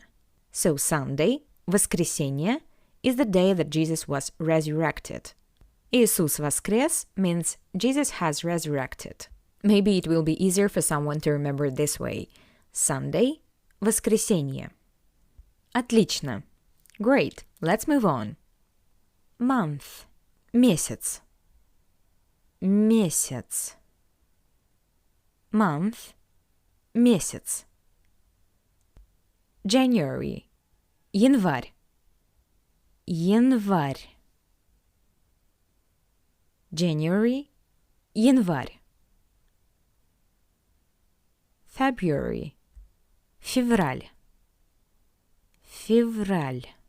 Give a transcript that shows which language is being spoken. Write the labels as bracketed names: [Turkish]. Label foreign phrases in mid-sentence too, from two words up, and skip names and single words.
[English] So Sunday, воскресенье, is the day that Jesus was resurrected. [Russian] Иисус воскрес [English] means Jesus has resurrected. Maybe it will be easier for someone to remember it this way. Sunday, [Russian] воскресенье. Отлично. [English] Great. Let's move on. Month. [Russian] Месяц. Месяц. [English] Month. Месяц. January. [Russian] Январь. Январь. January. Январь. February. Февраль. Февраль.